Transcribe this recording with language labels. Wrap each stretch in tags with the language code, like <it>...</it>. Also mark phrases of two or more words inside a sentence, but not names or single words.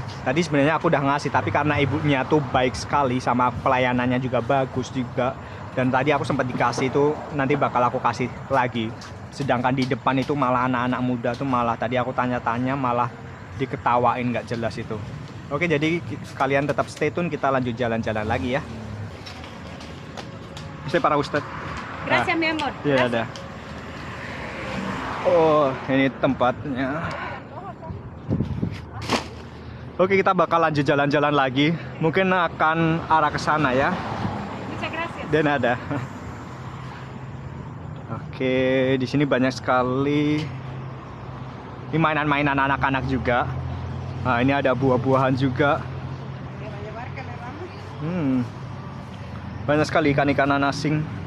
<id>Tadi sebenarnya aku udah ngasih, tapi karena ibunya tuh baik sekali sama pelayanannya juga bagus juga, dan tadi aku sempat dikasih itu, nanti bakal aku kasih lagi. Sedangkan di depan itu malah anak-anak muda tuh malah tadi aku tanya-tanya malah diketawain nggak jelas itu. Oke, jadi kalian tetap</id> <en>stay tune,</en> <id>kita lanjut jalan-jalan lagi ya. Saya para Ustadz.</id> <es>Gracias, mi amor.</es> <id>Iya ada. Oh, ini tempatnya. Oke, kita bakal lanjut jalan-jalan lagi. Mungkin akan arah ke sana ya.</id> <es>Muchas gracias.</es> <id>Dan ada. Oke, di sini banyak sekali. Ini mainan-mainan anak-anak juga. Nah, ini ada buah-buahan juga. Banyak sekali ikan-ikanan asing.</id>